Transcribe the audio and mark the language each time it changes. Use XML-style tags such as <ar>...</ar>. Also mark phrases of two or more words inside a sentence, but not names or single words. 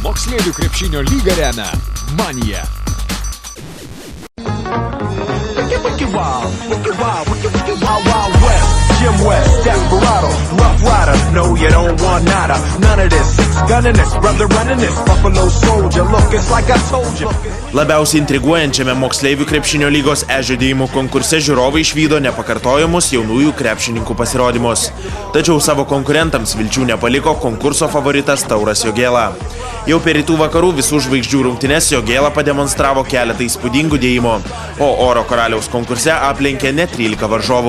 <lt>Moksleivių krepšinio lygą remia Manija.</lt> <en>Jim West, Desperado, Rough Rider, no you don't want nada, none of this, six gunning this, brother running this, Buffalo Soldier, look, it's like I told you.</en> <lt>Labiausiai intriguojančiame Moksleivių krepšinio lygos e-žaidimų konkurse žiūrovai išvydo nepakartojamus jaunųjų krepšininkų pasirodymus. Tačiau savo konkurentams vilčių nepaliko konkurso favoritas Tauras Jogėla. Jau per rytų vakarų visų žvaigždžių rungtynes Jogėla pademonstravo keletą įspūdingų dėjimų, o Oro karaliaus konkurse aplenkė net 13 varžovų.</lt>